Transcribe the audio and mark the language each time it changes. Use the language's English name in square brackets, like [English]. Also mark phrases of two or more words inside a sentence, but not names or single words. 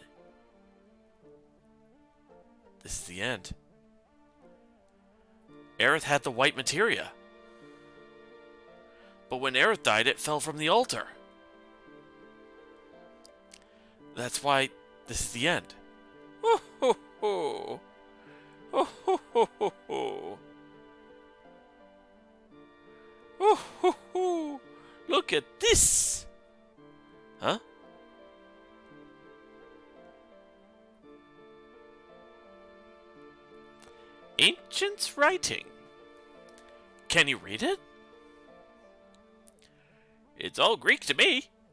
[English] This is the end. Aerith had the white materia. But when Aerith died, it fell from the altar. That's why this is the end. Oh ho ho! Oh ho ho ho ho! Oh ho ho! Look at this! Huh? Ancient's writing. Can you read it? It's all Greek to me.